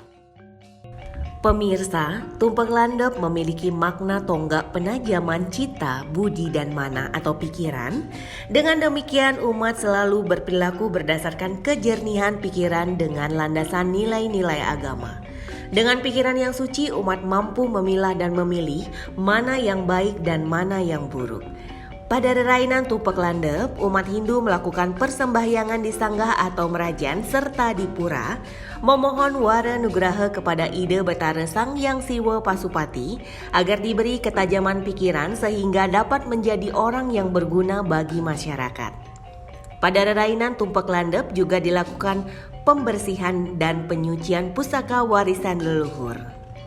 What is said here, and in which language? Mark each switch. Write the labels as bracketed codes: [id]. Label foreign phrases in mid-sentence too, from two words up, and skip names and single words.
[id] Pemirsa, tumpeng landep memiliki makna tonggak penajaman cita, budi, dan mana atau pikiran. Dengan demikian, umat selalu berperilaku berdasarkan kejernihan pikiran dengan landasan nilai-nilai agama. Dengan pikiran yang suci, umat mampu memilah dan memilih mana yang baik dan mana yang buruk. Pada rerainan tumpeng landep, umat Hindu melakukan persembahyangan di sanggah atau merajan serta di pura, memohon wara nugraha kepada Ida Betara Sang Hyang Siwa Pasupati agar diberi ketajaman pikiran sehingga dapat menjadi orang yang berguna bagi masyarakat. Pada rerainan tumpeng landep juga dilakukan pembersihan dan penyucian pusaka warisan leluhur.